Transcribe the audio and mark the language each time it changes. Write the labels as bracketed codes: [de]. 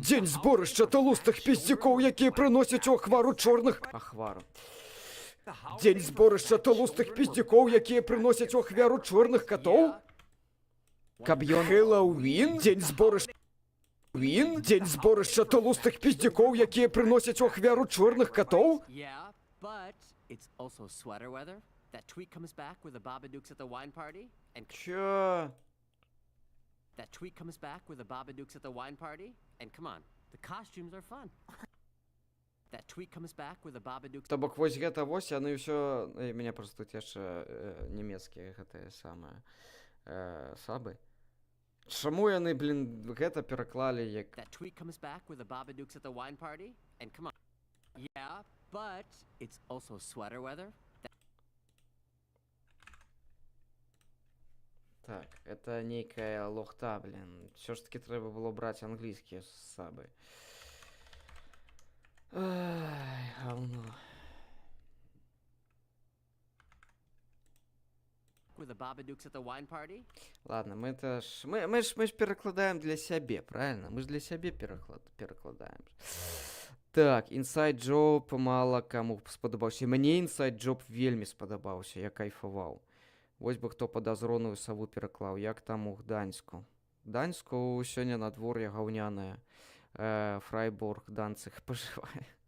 [be] Дзень зборышча толустых пиздюкоў, якія прыносяць у ахвару чорных... Ахвару. Дзень зборышча толустых пиздюкоў, якія прыносяць у ахвяру чорных катоў? Каб ён... Хэллоуін? Дзень зборышча... Дзень зборышча толустых пиздюкоў, якія прыносяць у ахвяру чорных катоў? [en] Yeah, but it's also sweater weather. That tweet comes back with the Babadooks at the wine party and [ru] Чё? [en] that tweet comes back with the Babadooks at the wine party and come on, the costumes are fun. That tweet comes back with the Babadooks. [be] То бок вось гэта вось, яны ўсё... Мяне просто тут яшчэ нямецкія гэтыя самыя сабы. Чаму яны, блін, гэта пераклалі як... [en] That tweet comes back with the Babadooks at the wine party and come on. Yeah, but it's also sweater weather. [be] Так, это нейкая лохта, блін. Все ж таки трэба было браць англійскія сабы. Ай, гаўно. [en] With the Babadooks at the wine party. [be] Ладно, мы ж перакладаем для сябе, правильно? Мы ж для сябе перакладаем. Так, Inside Job мала каму спадабаўся. Мне Inside Job вельмі спадабаўся, я кайфаваў. Вось бы хто падазроную саву пераклаў. Як там у Гданьску? Гданьску сёння надвор'е гаўнянае. Фрайбург, Данциг пажывае.